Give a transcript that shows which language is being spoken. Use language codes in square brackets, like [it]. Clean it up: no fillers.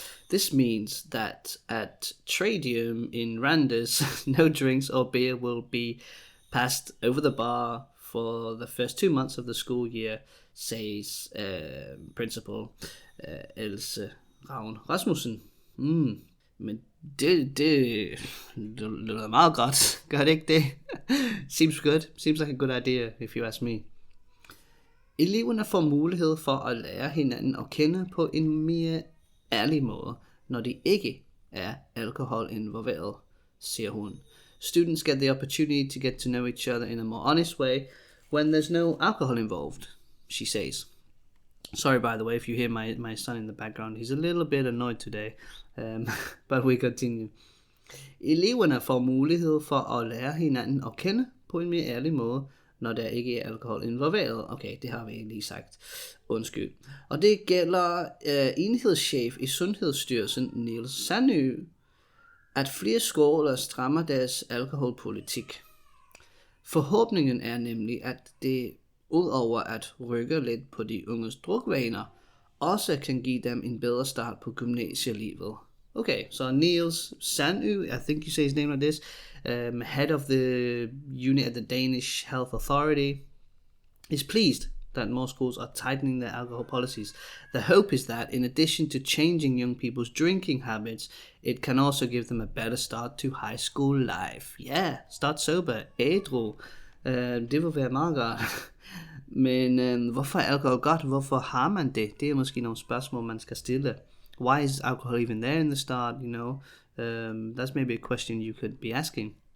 [en] This means that at Tradium in Randers, no drinks or beer will be passed over the bar for the first 2 months of the school year, says Principal Else Ravn Rasmussen. [da] Men det lyder meget godt. Gør det ikke det? [en] Seems good. Seems like a good idea, if you ask me. [da] Eleverne får mulighed for at lære hinanden at kende på en mere ærlig måde, når de ikke er alkohol involveret, siger hun. [en] Students get the opportunity to get to know each other in a more honest way when there's no alcohol involved, she says. Sorry, by the way, if you hear my son in the background. He's a little bit annoyed today, but we continue. [da] Eleverne får mulighed for at lære hinanden at kende på en mere ærlig måde, når der ikke er alkohol involveret. Okay, det har vi lige sagt. Undskyld. Og det gælder enhedschef i Sundhedsstyrelsen, Niels Sandø, at flere skoler strammer deres alkoholpolitik. Forhåbningen er nemlig, at det udover at rykke lidt på de unges drukvaner, også kan give dem en bedre start på gymnasielivet. [en] Okay, so Niels Sandø, I think you say his name like this, head of the unit at the Danish Health Authority, is pleased that more schools are tightening their alcohol policies. The hope is that in addition to changing young people's drinking habits, it can also give them a better start to high school life. Yeah, start sober, [da] ædru. Det vil være meget godt. Men hvorfor er alkohol godt? Hvorfor har man det? Det er måske nogle spørgsmål, man skal stille. [en] Why is alcohol even there in the start, you know? That's maybe a question you could be asking.